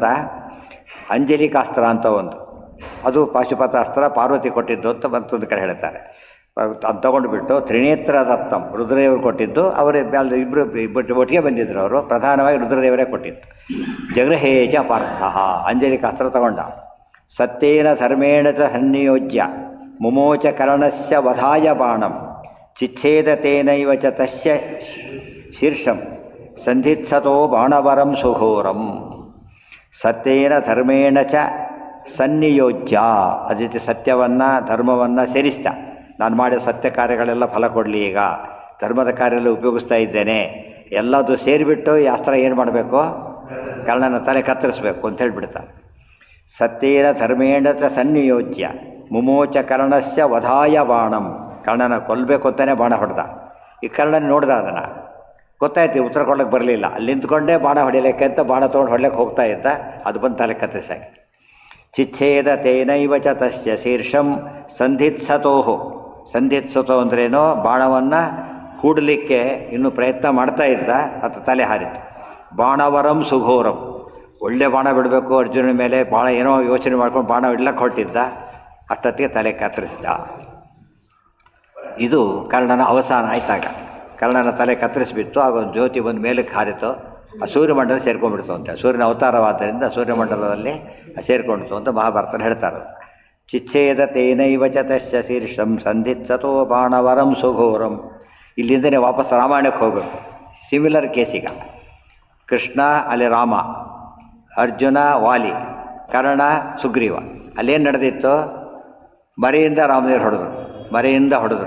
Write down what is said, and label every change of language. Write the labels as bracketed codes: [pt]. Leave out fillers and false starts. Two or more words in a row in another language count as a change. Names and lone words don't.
[kn] ಅಂಜಲಿಕಾಸ್ತ್ರ ಅಂತ ಒಂದು, ಅದು ಪಾಶುಪತಾಸ್ತ್ರ ಪಾರ್ವತಿ ಕೊಟ್ಟಿದ್ದು ಅಂತ ಮತ್ತೊಂದು ಕಡೆ ಹೇಳ್ತಾರೆ. ಅದು ತೊಗೊಂಡುಬಿಟ್ಟು [sa] ತ್ರಿನೇತ್ರ ದತ್ತಂ [kn] ರುದ್ರದೇವರು ಕೊಟ್ಟಿದ್ದು, ಅವರೇ ಇಬ್ಬರು ಒಟ್ಟಿಗೆ ಬಂದಿದ್ದರು ಅವರು, ಪ್ರಧಾನವಾಗಿ ರುದ್ರದೇವರೇ ಕೊಟ್ಟಿದ್ದು. [sa] ಜಗೃಹೇಜ ಪಾರ್ಥ [kn] ಅಂಜಲಿಕಾಸ್ತ್ರ ತಗೊಂಡ. [sa] ಸತ್ಯೇನ ಧರ್ಮೇಣ ಚ ಸನ್ನಿಯೋಜ್ಯ ಮುಮೋಚ ಕರ್ಣಸ್ಯ ವಧಾಯ ಬಾಣಂ ಚಿಚ್ಛೇದ ತೇನೈವ ಚ ತಸ್ಯ ಶೀರ್ಷಂ ಸಂಧಿತ್ಸತೋ ಬಾಣವರಂ ಸುಘೋರಂ. ಸತ್ಯೇನ ಧರ್ಮೇಣ ಚ ಸನ್ನಿಯೋಜ್ಯ, [kn] ಅದ್ರ ಜೊತೆ ಸತ್ಯವನ್ನು ಧರ್ಮವನ್ನು ಸೇರಿಸ್ತಾ, ನಾನು ಮಾಡಿದ ಸತ್ಯ ಕಾರ್ಯಗಳೆಲ್ಲ ಫಲ ಕೊಡಲಿ, ಈಗ ಧರ್ಮದ ಕಾರ್ಯೆಲ್ಲ ಉಪಯೋಗಿಸ್ತಾ ಇದ್ದೇನೆ, ಎಲ್ಲದು ಸೇರಿಬಿಟ್ಟು ಈ ಅಸ್ತ್ರ ಏನು ಮಾಡಬೇಕು? ಕರ್ಣನ ತಲೆ ಕತ್ತರಿಸಬೇಕು ಅಂತ ಹೇಳಿಬಿಡ್ತಾರೆ. [sa] ಸತ್ಯೇನ ಧರ್ಮೇಣ ಚ ಸನ್ನಿಯೋಜ್ಯ ಮುಮೋಚ ಕರ್ಣಸ್ಯ ವಧಾಯ ಬಾಣಂ. [kn] ಕರ್ಣನ ಕೊಲ್ಲಬೇಕು ಅಂತಲೇ ಬಾಣ ಹೊಡೆದ. ಈ ಕರ್ಣನ ನೋಡ್ದ, ಅದನ್ನು ಗೊತ್ತಾಯ್ತು, ಉತ್ತರ ಕೊಡ್ಲಿಕ್ಕೆ ಬರಲಿಲ್ಲ. ಅಲ್ಲಿ ನಿಂತ್ಕೊಂಡೇ ಬಾಣ ಹೊಡಿಲಿಕ್ಕೆ ಅಂತ ಬಾಣ ತೊಗೊಂಡು ಹೊಡ್ಲಿಕ್ಕೆ ಹೋಗ್ತಾ ಇದ್ದ, ಅದು ಬಂದು ತಲೆ ಕತ್ತರಿಸಾಕಿ. [sa] ಚಿಚ್ಛೇದ ತೇನೈವ ಚ ತಸ್ಯ ಶೀರ್ಷಂ ಸಂಧಿತ್ಸತೋಹು. [kn] ಸಂಧಿತ್ಸತೋ ಅಂದ್ರೇನೋ, ಬಾಣವನ್ನು ಹೂಡಲಿಕ್ಕೆ ಇನ್ನೂ ಪ್ರಯತ್ನ ಮಾಡ್ತಾ ಇದ್ದ, ಅದು ತಲೆ ಹಾರಿತು. [sa] ಬಾಣವರಂ ಸುಘೋರಂ, [kn] ಒಳ್ಳೆ ಬಾಣ ಬಿಡಬೇಕು ಅರ್ಜುನ ಮೇಲೆ, ಭಾಳ ಏನೋ ಯೋಚನೆ ಮಾಡ್ಕೊಂಡು ಬಾಣ ಇಡ್ಲಕ್ಕೆ ಹೊರಟಿದ್ದ, ಅಷ್ಟೊತ್ತಿಗೆ ತಲೆ ಕತ್ತರಿಸಿದ. ಇದು ಕರ್ಣನ ಅವಸಾನ ಆಯ್ತಾಗ. ಕರ್ಣನ ತಲೆ ಕತ್ತರಿಸಿಬಿಟ್ಟು ಆಗ ಒಂದು ಜ್ಯೋತಿ ಬಂದು ಮೇಲಕ್ಕೆ ಹಾರಿತು, ಆ ಸೂರ್ಯಮಂಡಲ ಸೇರ್ಕೊಂಡ್ಬಿಡ್ತು ಅಂತ. ಸೂರ್ಯನ ಅವತಾರವಾದ್ದರಿಂದ ಸೂರ್ಯಮಂಡಲದಲ್ಲಿ ಸೇರಿಕೊಂಡಿತು ಅಂತ ಮಹಾಭಾರತನ ಹೇಳ್ತಾರೆ. [sa] ಚಿಚ್ಛೇದ ತೇನೈವ ಚ ತಸ್ಯ ಶೀರ್ಷಂ ಸಂಧಿತ್ಸತೋ ಬಾಣವರಂ ಸುಘೋರಂ. [kn] ಇಲ್ಲಿಂದನೇ ವಾಪಸ್ ರಾಮಾಯಣಕ್ಕೆ ಹೋಗಬೇಕು. ಸಿಮಿಲರ್ ಕೇಸೀಗ. ಕೃಷ್ಣ ಅಲ್ಲಿ ರಾಮ, ಅರ್ಜುನ ವಾಲಿ, ಕರ್ಣ ಸುಗ್ರೀವ. ಅಲ್ಲೇನು ನಡೆದಿತ್ತು? ಮರೆಯಿಂದ ರಾಮದೇವರು ಹೊಡೆದ್ರು, ಮರೆಯಿಂದ ಹೊಡೆದ್ರು.